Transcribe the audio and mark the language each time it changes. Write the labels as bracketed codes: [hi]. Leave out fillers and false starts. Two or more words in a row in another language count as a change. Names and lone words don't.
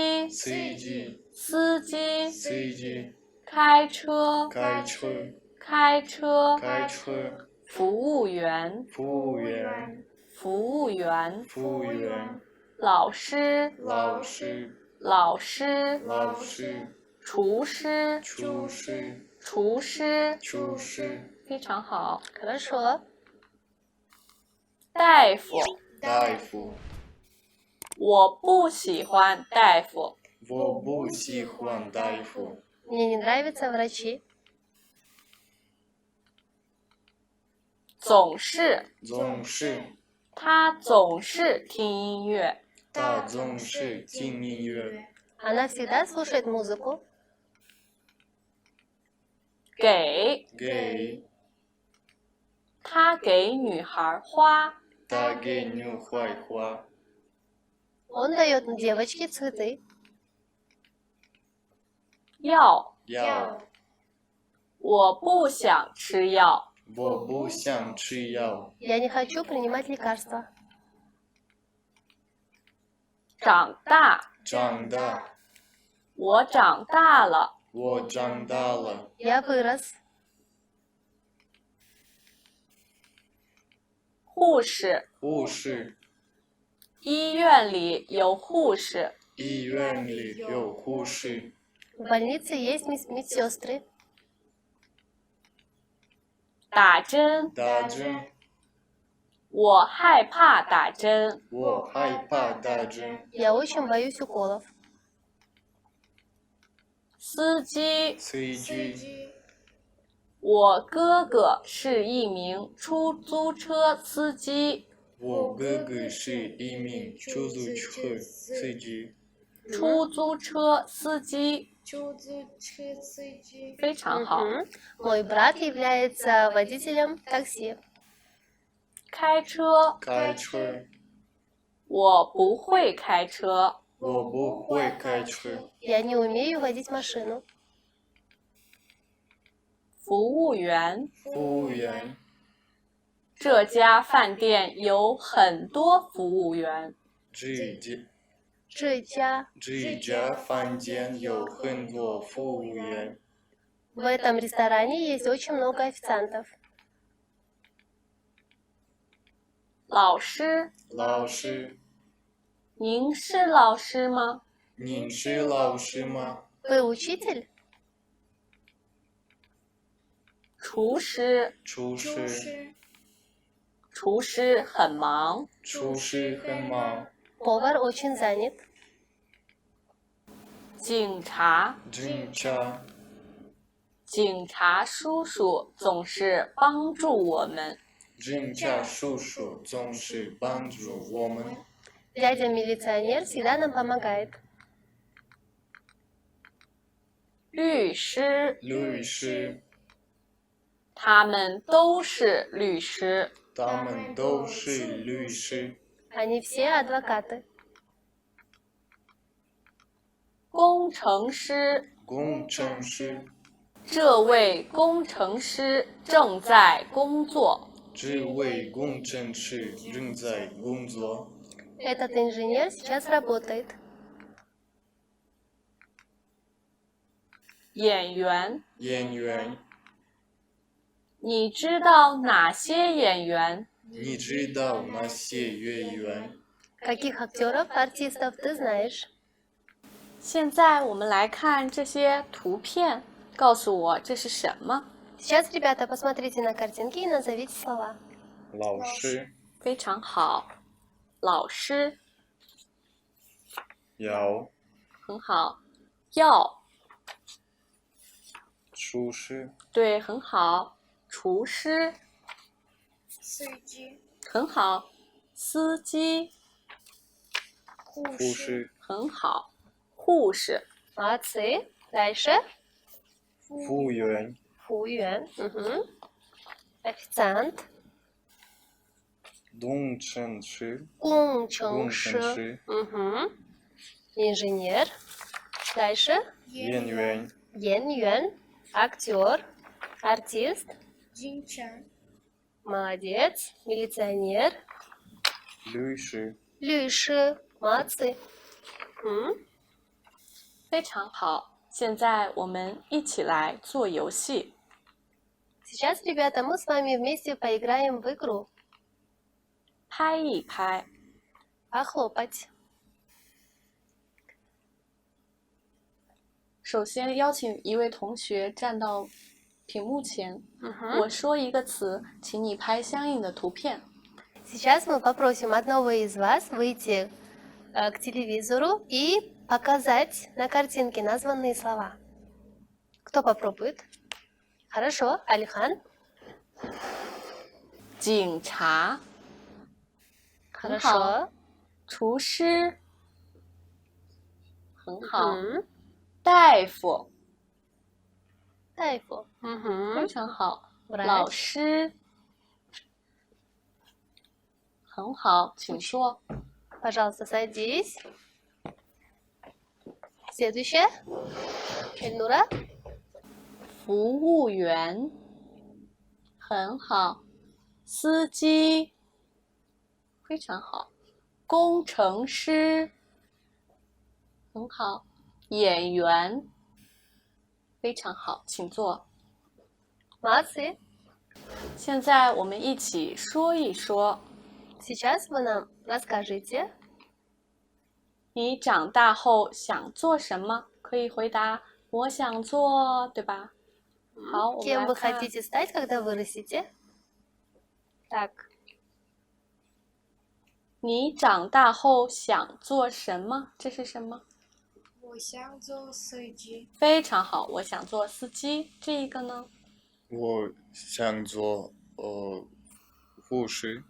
[zh] 机开车服务员老师厨师非常好。 [ru] Хорошо. [zh] 大夫我不喜欢大夫 [ru] Мне не нравятся врачи. [zh] 总是他总是听音乐 [ru] Она всегда слушает музыку. [zh] 给他给女孩花 [ru] Он дает девочке цветы. [zh] 药我不想吃药 [ru] Я не хочу принимать лекарства. [zh] 长大我长大了 [ru] Я вырос. [zh] 护士医院里有护士 [ru] В больнице есть медсестры. [zh] 打针我害怕打针 [ru] Я очень боюсь уколов. [zh] 司机我哥哥是一名出租车司机非常好。 [ru] Мой брат является водителем такси. [zh] 开车我不会开车 [ru] Я не умею водить машину. [zh] 服务员这家饭店有很多服务员 [ru] 这家 В этом ресторане есть очень много официантов. [zh] 老师您是老师吗？ [ru] Вы учитель? [zh] 厨师，厨师，厨师很忙。厨师很忙。 [ru] Повар очень занят. [zh] 警察，警察，警察叔叔总是帮助我们。警察叔叔总是帮助我们。 [ru] Дядя милиционер всегда нам помогает. [zh] 律师，律师，他们都是律师。他们都是律师。 [ru] Они все адвокаты. [zh] 工程师，工程师，这位工程师正在工作。这位工程师正在工作。 [ru] Этот инженер сейчас работает. [zh] 演员，演员，你知道哪些演员？你知道那些演员？ [ru] Каких актеров, артистов ты знаешь? [zh] 现在我们来看这些图片，告诉我这是什么？ [ru] Сейчас, ребята, посмотрите на картинки и назовите слова. [zh] 老师，非常好，老师要很好，药厨师，对很好，厨师司机、很好，司机护护士、士，很好，护士 [ru] Молодцы. Дальше. [zh] 服务员，服务员. [ru] Мгм. Официант. [zh] 工程师，工程工程师. 师， [ru] Мгм. Инженер. Дальше. [zh] 演员，演员. [ru] Актер. Артист. [zh] 警察、 [ru] Молодец. Милиционер. [zh] 律师，律师. Молодцы.。非常好。现在我们一起来做游戏。 [ru] Сейчас, ребята, мы с вами вместе поиграем в игру. [zh] 拍一拍， [ru] Похлопать. [zh] 首先邀请一位同学站到屏幕前， Мгм. 我说一个词，请你拍相应的图片。 [ru] Сейчас мы попросим одного из вас выйти к телевизору и показать на картинке названные слова. Кто попробует? Хорошо, Алихан. [zh] 警察，很好， [ru] Хорошо. [zh] 厨师，很好， Мгм. 大夫，大夫. 非 Мгм. 常好， [ru] Врач. [zh] 老师，很好，请坐。 [ru] Пожалуйста, садись. Следующее. Эльнура. [zh] 服务员，很好，司机，非常好，工程师，很好，演员，非常好，请坐。 [ru] Молодцы. [zh] 现在我们一起说一说， [ru] Сейчас вы нам расскажите, [zh] 你长大后想做什么？可以回答我想做，对吧？好，我们 [ru] кем [zh] 来 [ru] вы [zh] 看。 [ru] хотите стать, когда вырастете. Так, [zh] 你长大后想做什么？这是什么？我想做司机、非常好，我想做司机。这个呢？我想做护士，